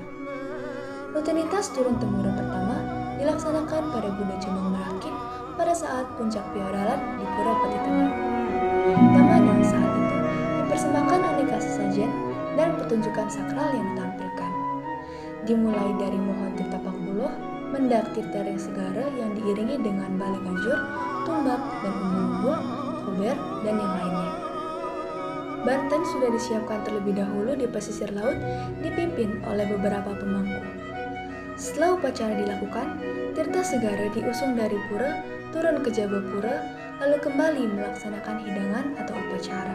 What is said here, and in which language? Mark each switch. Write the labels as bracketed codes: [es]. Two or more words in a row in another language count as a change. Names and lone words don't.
[id] Rutinitas turun-temurun pertama dilaksanakan pada Buddha Jemang Merakit pada saat puncak piodalan di Pura Peti Tengat. Yang mana saat itu dipersembahkan aneka sesajen dan pertunjukan sakral yang ditampilkan. Dimulai dari mohon tirta pakbuloh, mendak [ban] tirta ring segara [id] yang diiringi dengan balik ganjur, tumbak dan umbul-umbul, kuber, dan yang lainnya. Banten sudah disiapkan terlebih dahulu di pesisir laut dipimpin oleh beberapa pemangku. Setelah upacara dilakukan, tirta segara diusung dari pura turun ke Jabapura lalu kembali melaksanakan hidangan atau upacara.